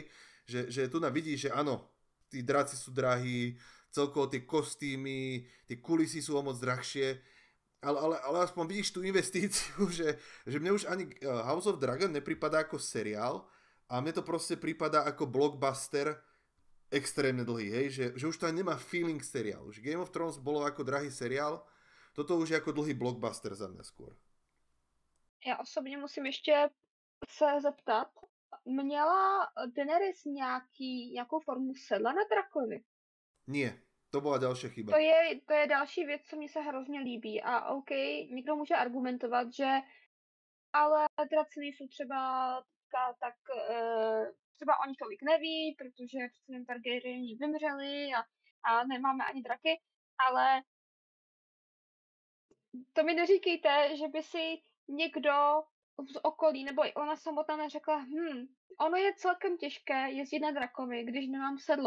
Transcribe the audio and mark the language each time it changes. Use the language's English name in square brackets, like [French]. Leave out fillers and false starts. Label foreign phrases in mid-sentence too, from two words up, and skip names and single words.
[Slovak] Že tu vidíš, že áno, tí draci sú drahí, celkovo tie kostýmy, tie kulisy sú o moc drahšie, ale aspoň vidíš tú investíciu, že mne už ani House of Dragon nepripadá ako seriál a mne to proste pripadá ako blockbuster extrémne dlhý, hej, že už to aj nemá feeling seriálu. Že Game of Thrones bolo ako drahý seriál, toto už je ako dlhý blockbuster za mňa skôr. [Czech] Já osobně musím ještě se zeptat, měla Daenerys nějakou formu sedla na drakovi? Nie, to byla další chyba. To je další věc, co mi se hrozně líbí. A OK, někdo může argumentovat, že ale draci nejsou třeba tak třeba oni tolik neví, protože přece jen Targaryeni vymřeli a nemáme ani draky, ale to mi neříkejte, že by si někdo z okolí, nebo i ona samotná neřekla, ono je celkem těžké jezdit na drakovi, když nemám sedlo.